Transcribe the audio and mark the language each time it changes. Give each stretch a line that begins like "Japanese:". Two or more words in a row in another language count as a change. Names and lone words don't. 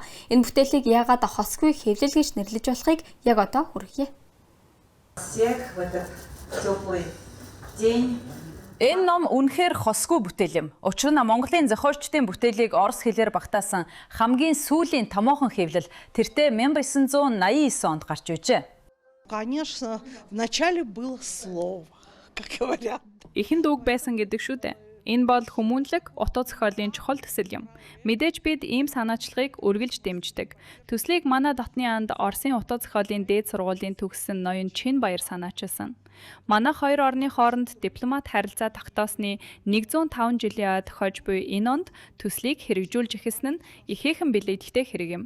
Mongolian: Энэ бүтээлийг яагаад хосгүй хэвлэл гэж нэрлэж болохыг яг одоо хүргье. Энэ ном үнэхээр хосгүй бүтээл юм. Учир нь Монголын зохиолчдын бүтээлийг орос хэлээр багтаасан хамгийн сүүлийн томоохон хэвлэл тэртээ 1989 онд гарч ижээ.
Russian: Конечно, вначале было слово, как говорят.
Mongolian: Эхэнд үг байсан гэдэг шүү дээ. Энэ бол хүмүүнлэг утга зохиолын чухал төсөл юм. Мэдээж бид ийм санаачлагыг үргэлж дэмждэг. Төслийг манай дотны анд Оросын утга зохиолын дээд сургуулийн төгссөн ноён Чинбаяр санаачилсан. Манайх хоёр орны хооронд дипломат харилцаа тогтоосны 105 жилийн ойд тохиож буй энэ онд төслийг хэрэгжүүлж эхэлсэн нь ихээхэн билеттэй хэрэг юм.